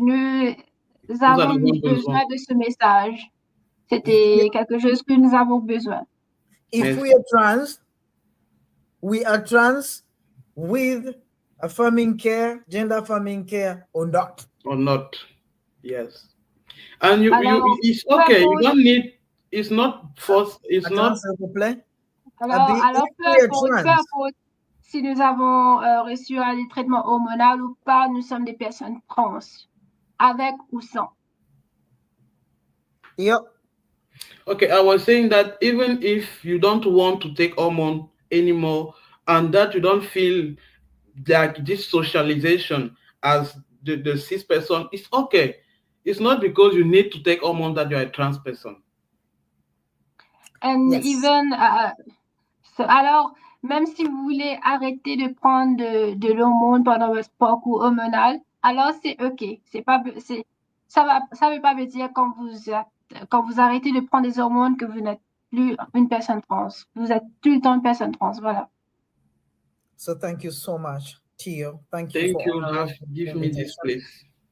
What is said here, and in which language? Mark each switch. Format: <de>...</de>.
<fr>Nous avons besoin de ce message. C'était quelque chose que nous avons besoin.</fr> <en>If we are trans with affirming care, gender affirming care or not. Or not. Yes. And it's okay. You don't need, it's not forced, it's not.</en> <fr>Alors peu importe si nous avons reçu un traitement hormonal ou pas, nous sommes des personnes trans, avec ou sans.</fr> <en>Yep. Okay, I was saying that even if you don't want to take hormone anymore and that you don't feel like this socialization as the cis person, it's okay. It's not because you need to take hormone that you're a trans person. And yes. Even,</en> <fr>alors, même si vous voulez arrêter de prendre de l'hormone pendant votre parcours hormonal, alors c'est ok. Ça veut pas dire quand vous arrêtez de prendre des hormones que vous n'êtes plus une personne trans. Vous êtes tout le temps une personne trans, voilà.</fr> <en>So thank you so much, Theo. Thank you for giving me this place.</en>